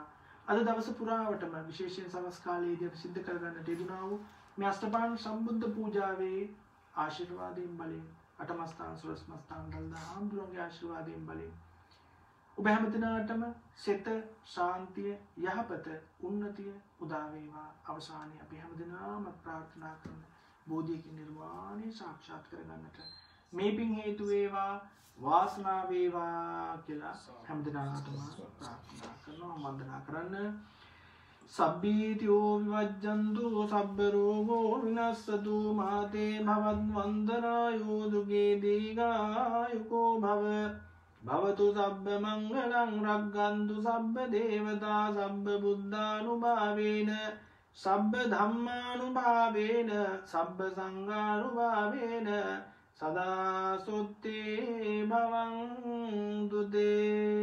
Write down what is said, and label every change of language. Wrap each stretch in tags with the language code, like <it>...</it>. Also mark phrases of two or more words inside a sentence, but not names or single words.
<si>අද දවස පුරාවටම විශේෂයෙන් සවස් කාලයේදී අපි සිද්ධ කරගන්නට යෙදුනා වූ මේ අෂ්ටපාණ සම්බුද්ධ පූජාවේ ආශිර්වාදයෙන් බලයෙන් අටමස්ථාන සොළොස්මස්ථාන දළදා හාමුදුරන්ගේ ආශිර්වාදයෙන් බලයෙන් ඔබ හැමදෙනාටම සිත ශාන්තිය, යහපත, උන්නතිය උදා වේවා. අවසානයේ අපි හැමදෙනාම ප්‍රාර්ථනා කරන බෝධියකින් නිර්වාණය සාක්ෂාත් කරගන්නට මේ පින් හේතු වේවා, වාසනාව වේවා කියලා හැමදෙනාටම ප්‍රාර්ථනා කරනවා, වන්දනා කරන්න.</si> <pi>සබ්බීතියෝ විවජ්ජන්තු සබ්බ රෝගෝ විනස්සතු මාතේ භවත් වන්දනායෝ දුගේ දීඝායුකෝ භව භවතු සබ්බ මංගලං රක්ඛන්තු සබ්බ දේවතා සබ්බ බුද්ධානුභාවේන සබ්බ ධම්මානුභාවේන සබ්බ සංඝානුභාවේන සදා සොත්තේ භවන්තු තේ</pi>